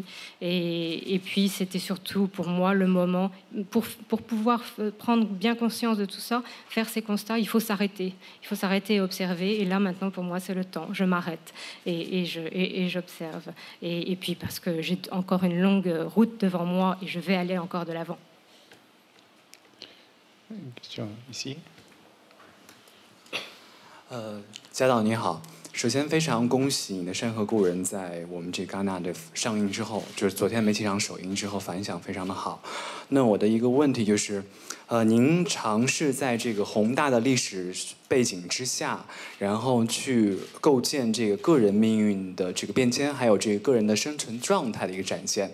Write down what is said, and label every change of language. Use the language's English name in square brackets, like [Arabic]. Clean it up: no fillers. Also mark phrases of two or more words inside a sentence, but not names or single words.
[French] Et puis, c'était surtout pour moi le moment, pour pouvoir prendre bien conscience de tout ça, faire ces constats, il faut s'arrêter. Il faut s'arrêter et observer. Et là, maintenant, pour moi, c'est le temps. Je m'arrête et j'observe. Et puis, parce que j'ai encore une longue route devant moi et je vais aller encore de l'avant. Une question ici. [Chinese] 家导你好，首先非常恭喜你的《山河故人》在我们这戛纳的上映之后，就是昨天媒体上首映之后反响非常的好。那我的一个问题就是，您尝试在这个宏大的历史背景之下，然后去构建这个个人命运的这个变迁，还有这个个人的生存状态的一个展现。